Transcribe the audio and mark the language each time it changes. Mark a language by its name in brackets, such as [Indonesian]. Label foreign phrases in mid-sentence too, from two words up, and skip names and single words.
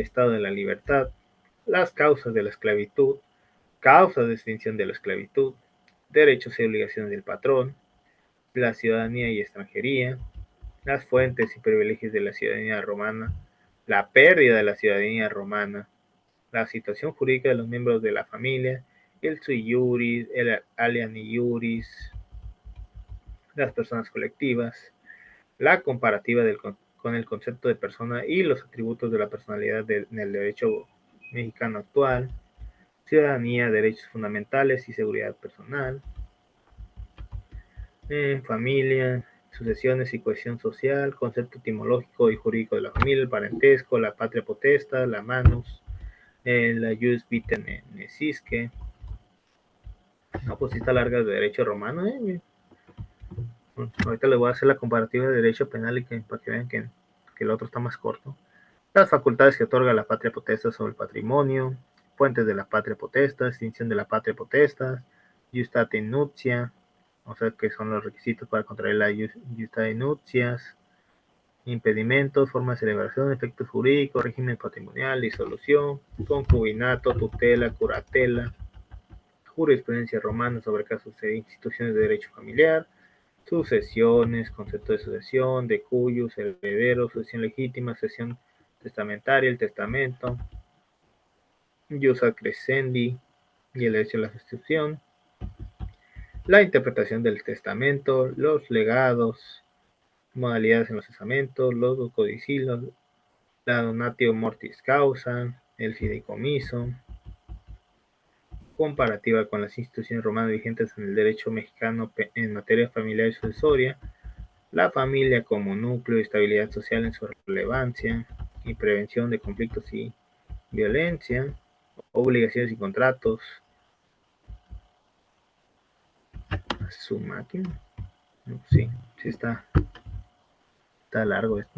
[Spanish] estado de la libertad, las causas de la esclavitud, causas de extinción de la esclavitud, derechos y obligaciones del patrón, la ciudadanía y extranjería, las fuentes y privilegios de la ciudadanía romana, la pérdida de la ciudadanía romana, la situación jurídica de los miembros de la familia, el [Latin] sui juris, [Spanish] el [Latin] alieni juris, [Spanish] las personas colectivas, la comparativa con el concepto de persona y los atributos de la personalidad en el derecho mexicano actual, ciudadanía, derechos fundamentales y seguridad personal, familia, sucesiones y cohesión social, concepto etimológico y jurídico de la familia, el parentesco, la patria potestad, la manus, la [Latin] jus vitae necisque. [Spanish] No, pues sí está larga de derecho romano, Bueno, ahorita les voy a hacer la comparativa de derecho penal y para que vean que el otro está más corto. Las facultades que otorga la patria potestad sobre el patrimonio, fuentes de la patria potestad, extinción de la patria potestad, [Latin] justate nuptia, [Spanish] o sea que son los requisitos para contraer la [Latin] justate nuptias, [Spanish] impedimentos, forma de celebración, efectos jurídicos, régimen patrimonial, disolución, concubinato, tutela, curatela, jurisprudencia romana sobre casos de instituciones de derecho familiar, sucesiones, concepto de sucesión, [Latin] de cuyos, [Spanish] herederos, sucesión legítima, sucesión testamentaria, el testamento, [Latin] jus ad crescendi [Spanish] y el derecho a la sustitución, la interpretación del testamento, los legados, modalidades en los testamentos, los codicilios, la [Latin] donatio mortis [Spanish] causa, el fideicomiso, comparativa con las instituciones romanas vigentes en el derecho mexicano en materia familiar y sucesoria, la familia como núcleo y estabilidad social en su relevancia y prevención de conflictos y violencia, obligaciones y contratos, su máquina, sí está largo esto.